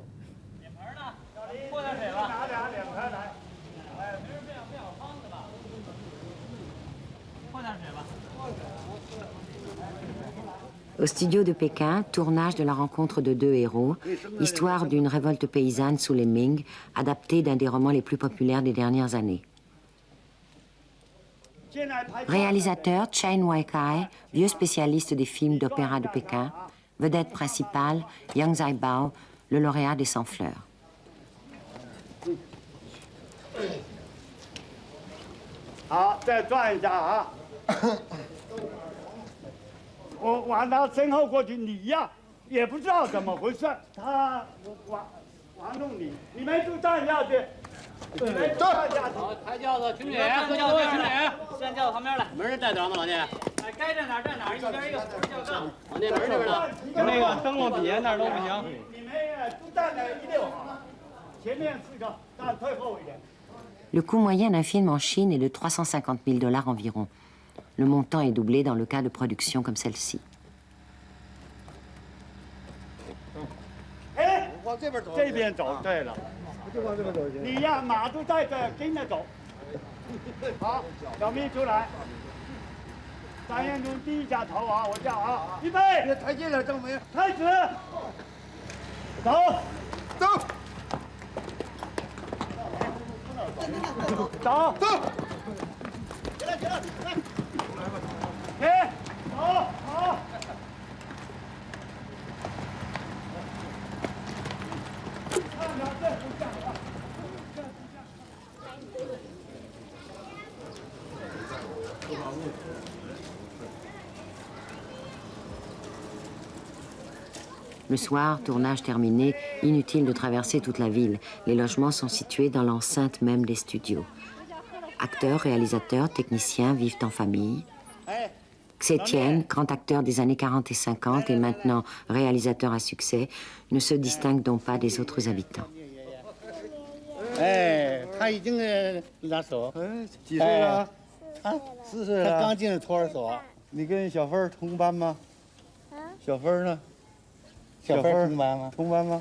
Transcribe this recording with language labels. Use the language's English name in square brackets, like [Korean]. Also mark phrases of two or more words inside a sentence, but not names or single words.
[French] Au studio de Pékin, tournage de La rencontre de deux héros, histoire d'une révolte paysanne sous les Ming, adaptée d'un des romans les plus populaires des dernières années. Réalisateur Chen Weikai, vieux spécialiste des films d'opéra de Pékin, vedette principale Yang Zaibao, le lauréat des 100 fleurs. [Chinese] 好，再转一下啊！我往他身后过去，你呀也不知道怎么回事，他玩弄你，你们就站下去。你们就站下去。抬轿子，群里，抬轿子，群里，先轿子旁边来。门带着吗，老聂？哎，该站哪儿站哪儿，一边一个扶着轿杠。老聂门这边呢，那个灯笼底下那儿都不行。你们都站在一溜好了，前面4个站退后一点。 [French] Le coût moyen d'un film en Chine est de 350 000 $ environ. Le montant est doublé dans le cas de productions comme celle-ci. [Chinese] 哎，往这边走。这边走，对了。就往这边走行。你呀，马都带着，跟着走。好，小咪出来。张彦忠低一下头啊，我叫啊，预备。别抬进来，郑明。开始。走。走。走，走，起来，起来，来，起，走，好。看着这不像话，这不像。 [French] Le soir, tournage terminé, inutile de traverser toute la ville. Les logements sont situés dans l'enceinte même des studios. Acteurs, réalisateurs, techniciens vivent en famille. Xie Tian, grand acteur des années 40 et 50 et maintenant réalisateur à succès, ne se distingue donc pas des autres habitants. [Chinese] 哎，他已经拉手，几岁了？他4岁了。他刚进托儿所。你跟小芬同班吗？小芬呢？ 小芬同班吗？同班吗？